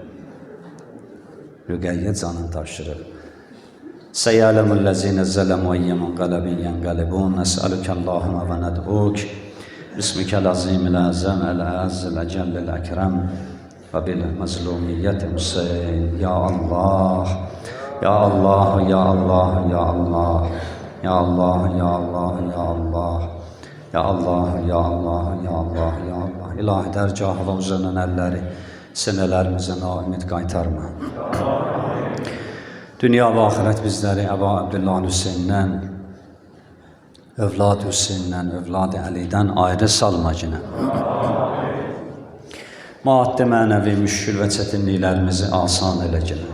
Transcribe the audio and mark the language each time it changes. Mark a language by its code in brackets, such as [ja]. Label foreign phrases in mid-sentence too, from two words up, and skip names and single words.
[az] Rüqəyyə canını tapşırıb. [ar] وسيعلم الذين ظلموا أي منقلب ينقلبون، نسألك اللهم وندعوك، باسمك العظيم الأعظم، الأعز الأجل الأكرم، وبمظلومية الحسين, يا الله، يا الله، يا الله، يا الله. يا الله، يا الله، يا الله، يا الله، يا الله، يا الله، يا الله. [az] İlahi dərgahına uzanan əlləri sinələrimizə naimid qaytarma. Dünya və axirət bizləri Əba Abdullah Hüseyndən, övlad Hüseyndən, övlad Əlidən ayrı salma cinə. Maddi mənəvi müşkül və çətinliklərimizi asan elə cinə.